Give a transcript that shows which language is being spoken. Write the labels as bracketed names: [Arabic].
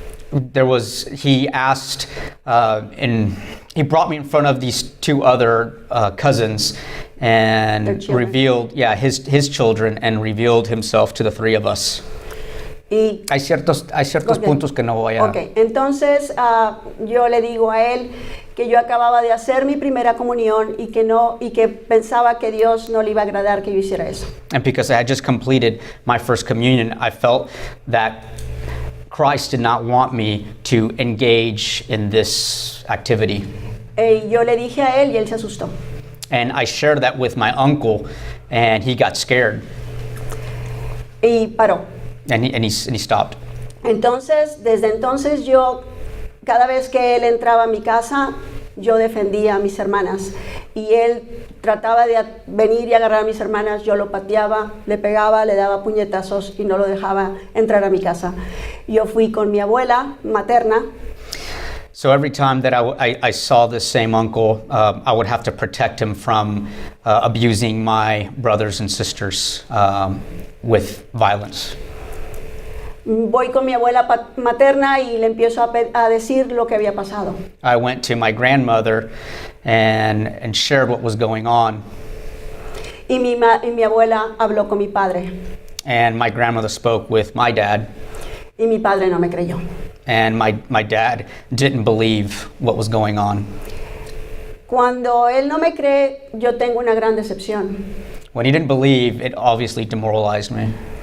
[English] He asked, and he brought me in front of these two other cousins Their and children? revealed, his children, and revealed himself to the three of us. [Spanish] Y Hay ciertos Ok. puntos que no voy a... Ok, entonces yo le digo a él que yo acababa de hacer mi primera comunión y que pensaba que Dios no le iba a agradar que yo hiciera eso. [English] And because I had just completed my first communion, I felt that Christ did not want me to engage in this activity. [Spanish] Yo le dije a él y él se asustó. [English] And I shared that with my uncle, and he got scared, [Spanish] Y paró. [English] and he stopped. [Spanish] Entonces, desde entonces yo, cada vez que él entraba a mi casa, yo defendía a mis hermanas. Y él trataba de venir y agarrar a mis hermanas, yo lo pateaba, le pegaba, le daba puñetazos y no lo dejaba entrar a mi casa. Yo fui con mi abuela materna. [English] So every time that I saw this same uncle, I would have to protect him from abusing my brothers and sisters with violence. [Spanish] Voy con mi abuela materna y le empiezo a decir lo que había pasado. [English] I went to my grandmother and shared what was going on, [Spanish] Y mi abuela habló con mi padre. [English] and my grandmother spoke with my dad, [Spanish] Y mi padre no me creyó. [English] and my dad didn't believe what was going on. [Spanish] Cuando él no me cree, yo tengo una gran decepción. [English] When he didn't believe, it obviously demoralized me.